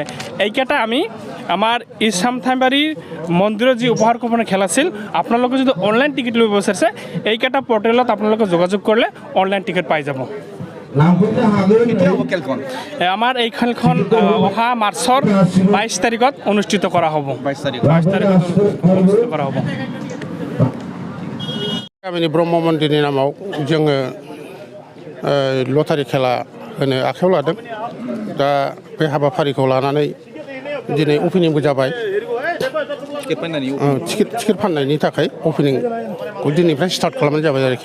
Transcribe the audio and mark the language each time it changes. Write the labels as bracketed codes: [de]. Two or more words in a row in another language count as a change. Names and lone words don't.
[as] এইকেইটা আমি আমাৰ ইছামথাবাৰী মন্দিৰৰ যি উপহাৰ কমনৰ খেল আছিল, আপোনালোকে যদি [en] online ticket [as] ল'ব বিচাৰিছে এইকেইটা পৰ্টেলত আপোনালোকে যোগাযোগ কৰিলে [en] online ticket [as] পাই যাব। আমাৰ এই খেলখন অহা মাৰ্চৰ 22 তাৰিখত অনুষ্ঠিত কৰা হ'ব। 22 তাৰিখত অনুষ্ঠিত কৰা হ'ব। [brx] गामिनि ब्रह्म मन्दिरनि नामाव जोङो लटारि खेला होनो आखायाव लादों। दा बे हाबाफारिखौ लानानै दिनै अपेनिंबो जाबाय। टिकेट फाननायनि थाखाय अपेनिंखौ दिनैनिफ्राय स्टार्ट खालामनाय जाबाय आरोखि।